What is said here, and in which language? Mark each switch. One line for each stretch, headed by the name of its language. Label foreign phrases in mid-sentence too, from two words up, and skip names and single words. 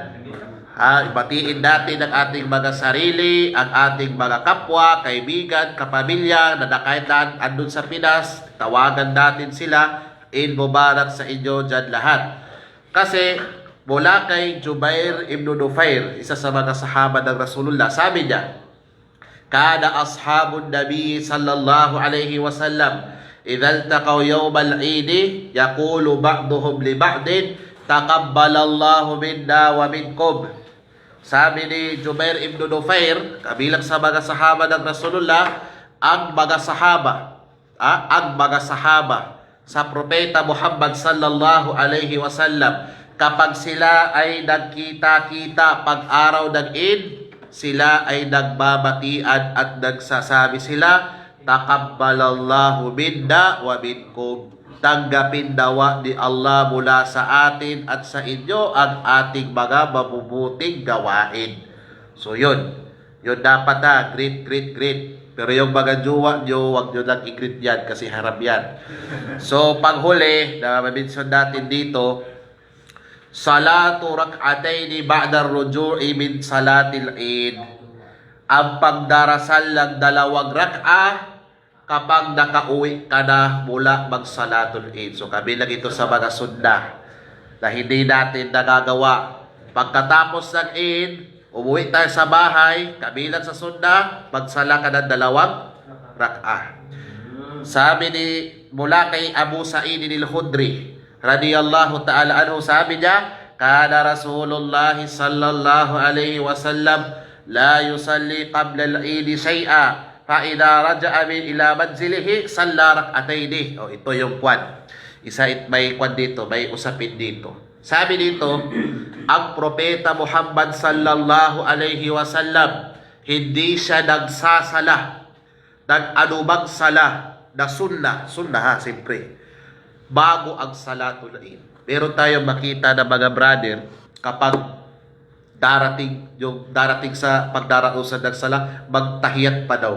Filipino: Batiin natin ang ating mga sarili, ang ating mga kapwa, kaibigan, kapamilya, na kahit andun sa Pinas, tawagan natin sila,
Arabic: عيد مبارك
Filipino: sa inyo dyan lahat. Kasi mula kay Jubair ibn Nufair, isa sa mga sahaba ng Rasulullah, sabi niya,
Arabic: كان أصحاب النبي صلى الله عليه وسلم إذا التقوا يوم العيد يقول بعضهم لبعض تقبل الله منا ومنكم.
Filipino: Sabi ni Jubair ibn Nufair, kabilang sa mga sahaba ng Rasulullah, ang mga sahaba sa propeta Muhammad
Arabic: صلى الله عليه وسلم,
Filipino: kapag sila ay nagkita-kita pag araw ng Eid, sila ay nagbabatian at nagsasabi sila,
Arabic: تقبل الله منا ومنكم.
Filipino: Tanggapin dawa ni Allah mula sa atin at sa inyo ang ating mga mabubuting gawain. So yun dapat greet. Pero yung mga jowa nyo, wag nyo lang i-greet yan kasi haram yan. So panghuli, na ma-mention natin dito,
Arabic: صلاة ركعتين بعد الرجوع من صلاة العيد.
Filipino: Ang pagdarasal ng 2 rak'ah kapag nakauwi ka na mula mag-
Arabic: صلاة العيد.
Filipino: So kabilang ito sa mga sunnah na hindi natin nagagawa. Pagkatapos ng Eid, umuwi tayo sa bahay, kabilang sa sunnah, magsala ka ng 2 rak'ah. Sabi mula kay Abu Sa'id al-Khudri
Arabic: رضي الله تعالى عنه,
Filipino: sabi niya,
Arabic: كان رسول الله صلى الله عليه وسلم لا يصلي قبل العيد شيئا فإذا رجع من إلى منزله صلى ركعتين.
Filipino: Ito yung kwan. May kwan dito, may usapin dito. Sabi dito, ang propeta Muhammad
Arabic: صلى الله عليه وسلم,
Filipino: hindi siya nagsasala ng anumang sala na sunnah siyempre, bago ang
Arabic: صلاة العيد.
Filipino: Meron tayong makita na mga brother, kapag darating sa pagdarausan ng sala, magtahiyat pa daw.